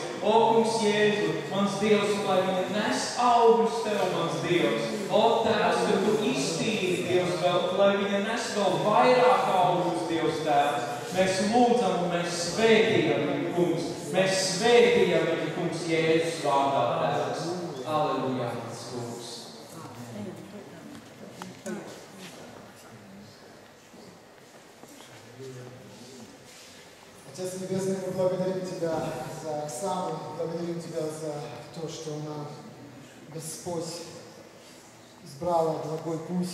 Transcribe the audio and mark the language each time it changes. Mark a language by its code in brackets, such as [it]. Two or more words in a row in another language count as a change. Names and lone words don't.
[lv] O, kungs, Jēzu, mans Dievs, lai viņa nes augļus Tev, mans Dievs. O, Tēvs, ka Tu iztīri, Dievs, lai viņa nes vēl vairāk augļus, Dievs, Tēvs. Mēs lūdzam un mēs svētījam viņu, kungs. Mēs svētījam viņu, kungs, Jēzus vārdā, Tēvs. Aleluja, mans kungs. [ru] Отец Небесный, мы благодарим Тебя за Оксану, благодарим Тебя за то, что она, Господь, избрала благой путь.